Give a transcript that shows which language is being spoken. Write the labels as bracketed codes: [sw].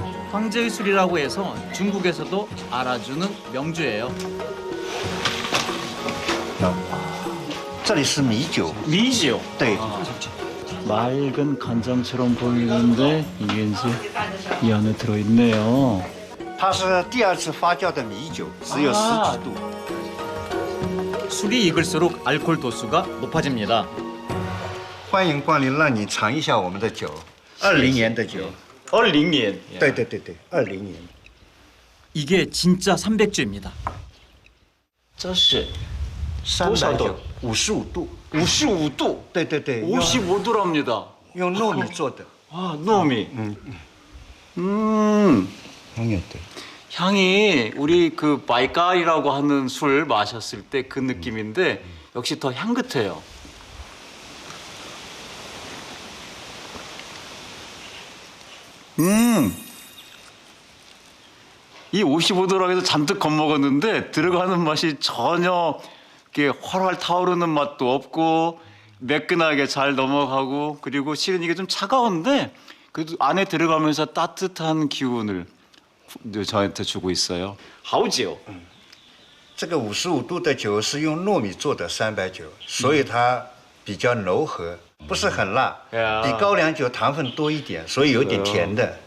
[ko] 황제의 술이라고 해서 중국에서도 알아주는 명주예요. [zh] 这里是米酒， [ko] 미지요. [zh] 对， [ko] 맑은 간장처럼 보이는데 이게 이제 이 안에 들어있네요. [zh] 它是第2次发酵的米酒，只有10几度。 [ko] 술이 익을수록 알코올 도수가 높아집니다. [zh] 欢迎光临，让你尝一下我们的酒，20年的酒。20年？对对对对，20年。 [ko] 이게 진짜 300주입니다. [zh] 这是多少度？55度。 [ko] 55도. [zh] 对对对， [ko] 55도랍니다. [zh] 用糯米做的。 [ko] 아,糯米. 형이었대. 향이 우리 그 바이까이라고 하는 술 마셨을 때 그 느낌인데 역시 더 향긋해요. 이 55도라고 해서 잔뜩 겁먹었는데 들어가는 맛이 전혀 이렇게 활활 타오르는 맛도 없고 매끈하게 잘 넘어가고 그리고 실은 이게 좀 차가운데 그래도 안에 들어가면서 따뜻한 기운을 저한테 주고 있어요. [zh] 好酒. 这个55度的酒是用糯米做的300酒，所以它比较柔和，不是很辣，比高粱酒糖分多一点，所以有点甜的。